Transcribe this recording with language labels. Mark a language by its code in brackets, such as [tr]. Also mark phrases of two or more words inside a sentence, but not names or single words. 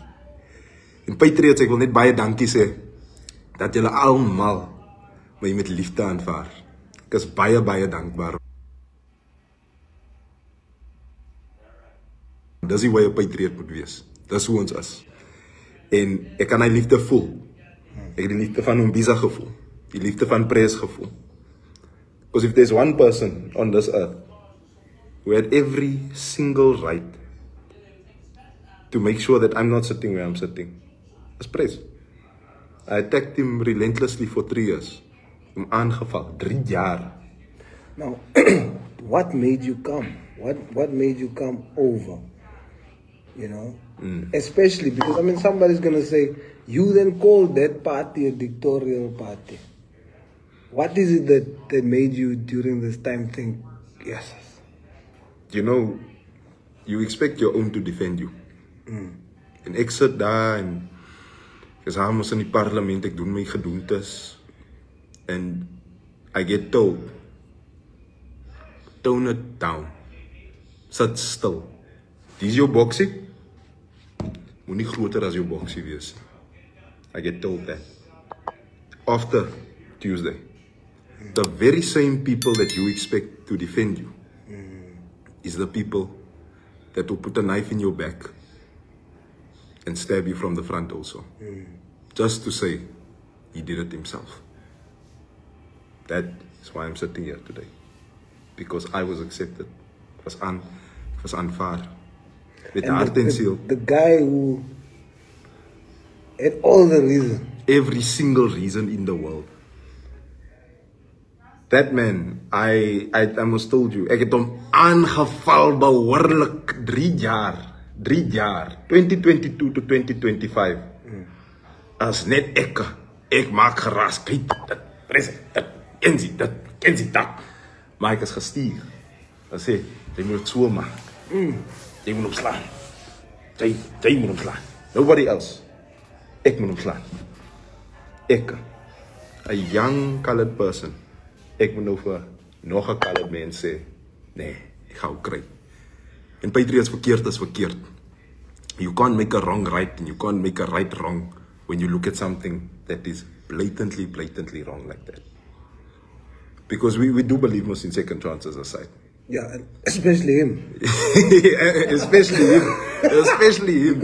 [af] En Patriots, ek wil net baie dankie sê, dat julle almal my met liefde aanvaar. Ek is baie, baie dankbaar. Dis die way 'n patriot moet wees. Dis hoe ons is. En ek kan hy liefde voel. Ek het die liefde van Mbiza gevoel. Die liefde van Pres gevoel. [en] Because if there's one person on this earth who had every single right to make sure that I'm not sitting where I'm sitting, it's Pres. I attacked him relentlessly for 3 years. [af] Hom aangeval, 3 jaar. [en] Now, what made you come? What made you come over? You know? Especially because, I mean, somebody's going to say, you then called that party a dictatorial party. What is it that made you during this time think, yes? You know, you expect your own to defend you. [af] En ek sit daar en ek is ons in die parlement, ek doen my gedoentes. [en] And I get told, tone it down. [af] Sit stil. Dis jou boksie. Moenie groter as jou boksie wees. [en] I get told that. After Tuesday. The very same people that you expect to defend you is the people that will put a knife in your back and stab you from the front also. Just to say he did it himself. That is why I'm sitting here today. Because I was accepted. It was aanvaar. [af] Met hart en ziel. [en] The guy who had all the reason. Every single reason in the world. That man, I almost told you, [af] ek het hom aangeval behoorlik 3 jaar. 3 jaar. 2022 to 2025. As net ek maak geraas. Kyk, dit, dit, kensie, dat. Maar ek is gestuur. Hy sê, jy moet het so maak. Jy moet hom slaan. Jy moet hom slaan. [en] Nobody else. [af] Ek moet hom slaan. Ek, [en] a young colored person, [af] ek moet nou vir nog 'n colored mens sê, nee, ek gaan kry. En Patriots, verkeerd is verkeerd. [en] You can't make a wrong right and you can't make a right wrong when you look at something that is blatantly wrong like that. Because we do believe most in second chances aside. Yeah, especially him. Especially him. Especially him.